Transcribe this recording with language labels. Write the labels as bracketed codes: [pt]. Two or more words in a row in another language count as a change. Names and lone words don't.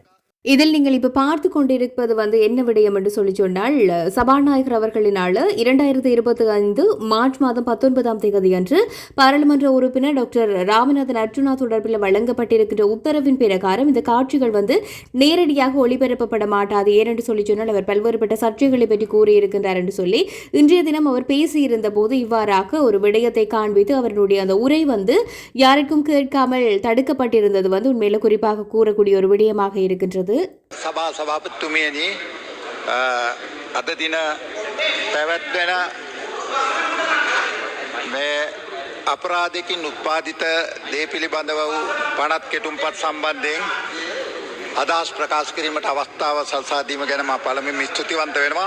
[ta] இதில் நீங்கள் இப்ப பார்த்து கொண்டிருப்பது என்ன விடயம் என்று சொல்லி சொன்னால், சபாநாயகர் அவர்களினால் 2025 மார்ச் மாதம் 19ஆம் தேதி அன்று பாராளுமன்ற உறுப்பினர் டாக்டர் ராமநாதன் அர்ஜுனா தொடர்பில் வழங்கப்பட்டிருக்கின்ற உத்தரவின் பிரகாரம் இந்த காட்சிகள் நேரடியாக ஒளிபரப்பப்பட மாட்டாது. ஏனென்று சொல்லி சொன்னால் அவர் பல்வேறுபட்ட சர்ச்சைகளை பற்றி கூறியிருக்கின்றார் என்று சொல்லி இன்றைய தினம் அவர் பேசியிருந்த போது இவ்வாறாக ஒரு விடயத்தை காண்பித்து அவருடைய அந்த உரை யாருக்கும் கேட்காமல் தடுக்கப்பட்டிருந்தது உண்மையில குறிப்பாக கூறக்கூடிய ஒரு விடயமாக இருக்கின்றது. [si] සභාපතිතුමියනි අද දින පැවැත්වෙන මේ අපරාධයකින් උත්පාදිත දේ පිළිබඳව වූ පනත් කෙටුම්පත් සම්බන්ධයෙන් අදහස් ප්‍රකාශ කිරීමට අවස්ථාව සලසා දීම ගැන මා පළමුවෙන් ස්තුතිවන්ත වෙනවා.